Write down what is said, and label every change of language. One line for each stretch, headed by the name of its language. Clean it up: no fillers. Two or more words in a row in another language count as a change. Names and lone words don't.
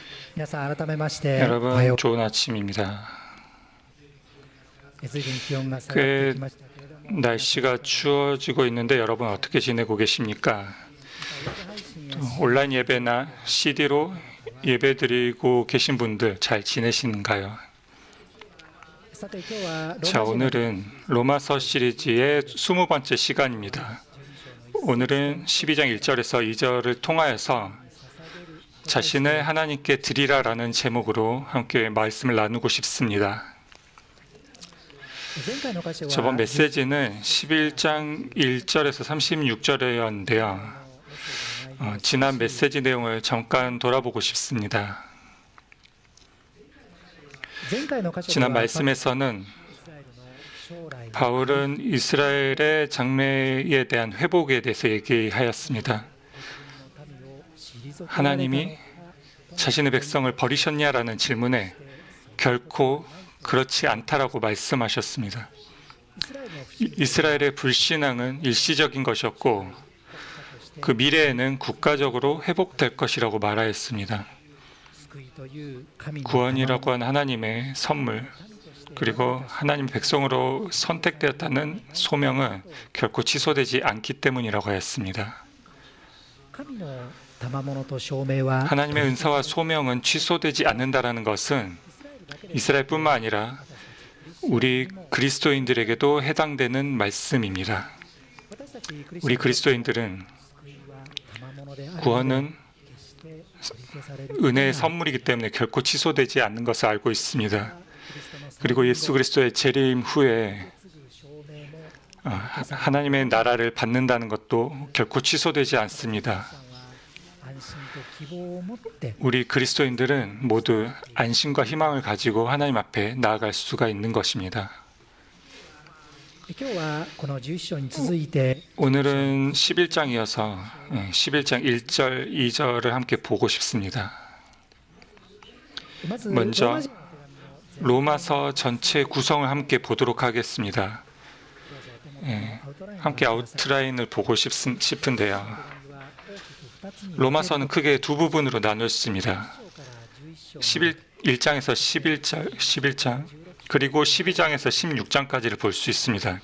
Japanese: 皆さん改めましておは
Korean: 여러분
Japanese: よ
Korean: 좋은 아침입니다.
Japanese: う。随分気温が下がってきましたけれども、
Korean: 날씨가 추워지고 있는데 여러분 어떻게 지내고 계십니까? 온라인 예배나 CD로 예배드리고 계신 분들 잘 지내시는가요?
Japanese: さて今日は
Korean: 자, 오늘은 로마서 시리즈의 20번째 시간입니다. 오늘은 12장 1절에서 2절을 통하여서 자신을 하나님께 드리라라는 제목으로 함께 말씀을 나누고 싶습니다.
Japanese: 前回の箇所は
Korean: 저번 메시지는 11장 1절에서 36절이었는데요. 지난 메시지 내용을 잠깐 돌아보고 싶습니다.
Japanese: 前回の箇所で
Korean: 지난
Japanese: は
Korean: 말씀에서는
Japanese: 将来の
Korean: 바울은 이스라엘의 장래에 대한 회복에 대해서 얘기하였습니다.
Japanese: 民を退けられた
Korean: 하나님이 자신의 백성을 버리셨냐라는 질문에 결코 그렇지 않다라고 말씀하셨습니다.
Japanese: イスラエルの不
Korean: 이스라엘의 불신앙은 일시적인 것이었고 그 미래에는 국가적으로 회복될 것이라고 말하였습니다.
Japanese: 救いという神の
Korean: 구원이라고 하는 하나님의 선물 그리고 하나님 백성으로 선택되었다는 소명은 결코 취소되지 않기 때문이라고 하였습니다.
Japanese: 神の賜物と証明は
Korean: 하나님의 은사와 소명은 취소되지 않는다라는 것은 이스라엘뿐만 아니라 우리 그리스도인들에게도 해당되는 말씀입니다.
Japanese: 私たちクリスチャン
Korean: 우리 그리스도인들은
Japanese: 救いは賜物である
Korean: 구원은
Japanese: 決して取り消される
Korean: 은혜의 선물이기 때문에 결코 취소되지 않는 것을 알고 있습니다.
Japanese: キリストの
Korean: 그리고 예수 그리스도의 재림 후에
Japanese: すぐ証明も
Korean: 하나님의 나라를 받는다는 것도 결코 취소되지 않습니다.
Japanese: さんは安心と希望を持って
Korean: 우리 그리스도인들은 모두 안심과 희망을 가지고 하나님 앞에 나아갈 수가 있는 것입니다.
Japanese: 今日はこの11章に続いて
Korean: 오늘은 11장이어서 11장 1절, 2절을 함께 보고 싶습니다.
Japanese: まず
Korean: 먼저
Japanese: ローマ人
Korean: 로마서 전체 구성을 함께 보도록 하겠습니다. 함께 아웃라인을 보고 싶은데요. 로마서는 크게 두 부분으로 나눴습니다. 1장에서 11장 그리고 12장에서 16장까지를 볼 수 있습니다.